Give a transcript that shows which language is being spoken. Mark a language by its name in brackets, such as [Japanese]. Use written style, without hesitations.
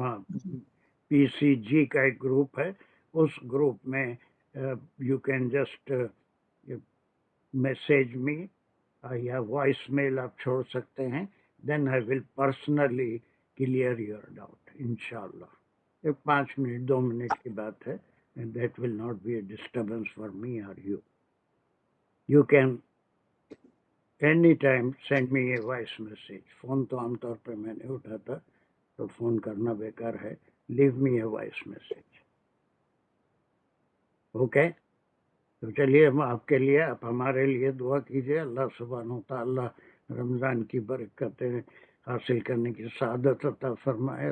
[Urdu] ہاں پی سی جی کا ایک گروپ ہے. اس گروپ میں [English] you can just message me [Urdu] یا وائس میل آپ چھوڑ سکتے ہیں. [English] Then I will personally clear your doubt انشاءاللہ. [Urdu] یہ 5 منٹ 2 منٹ کی بات ہے. [English] That will not be a disturbance for me اور you. You can any time send me a voice message. [Urdu] Phone تو عام طور پہ میں نہیں اٹھاتا تو فون کرنا بیکار ہے. [English] Leave me a voice message. [Urdu] اوکے. تو چلیے ہم آپ کے لیے، آپ ہمارے لیے دعا کیجیے. اللہ سبحانہ و تعالی رمضان کی برکتیں حاصل کرنے کی سعادت عطا فرمائے.